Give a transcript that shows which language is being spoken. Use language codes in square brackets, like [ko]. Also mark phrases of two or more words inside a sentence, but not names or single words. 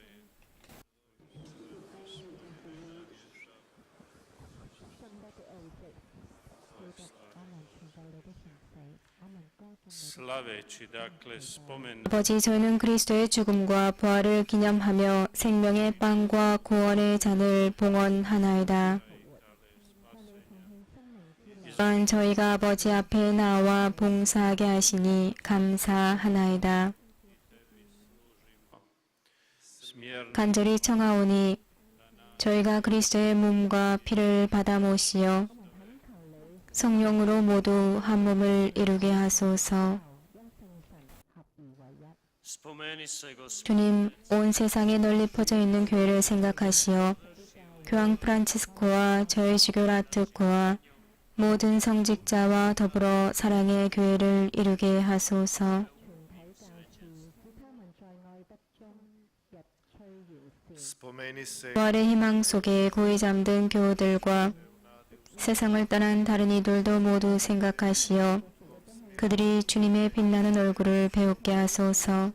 [hr] slaveći, dakle, spomen [ko] 아버지, 저희는 그리스도의 죽음과 부활을 기념하며 생명의 빵과 구원의 잔을 봉헌하나이다. 또한 저희가 아버지 앞에 나와 봉사하게 하시니 감사하나이다. [hr] smjer [ko] 간절히 청하오니 저희가 그리스도의 몸과 피를 받아 모시어 성령으로 모두 한 몸을 이루게 하소서. [hr] spomeni se, Gospod, [ko] 주님, 온 세상에 널리 퍼져 있는 교회를 생각하시어 교황 프란치스코와 저희 주교 라트코와 모든 성직자와 더불어 사랑의 교회를 이루게 하소서. 부활의 희망 속에 고이 잠든 교우들과 세상을 떠난 다른 이들도 모두 생각하시어 그들이 주님의 빛나는 얼굴을 배우게 하소서.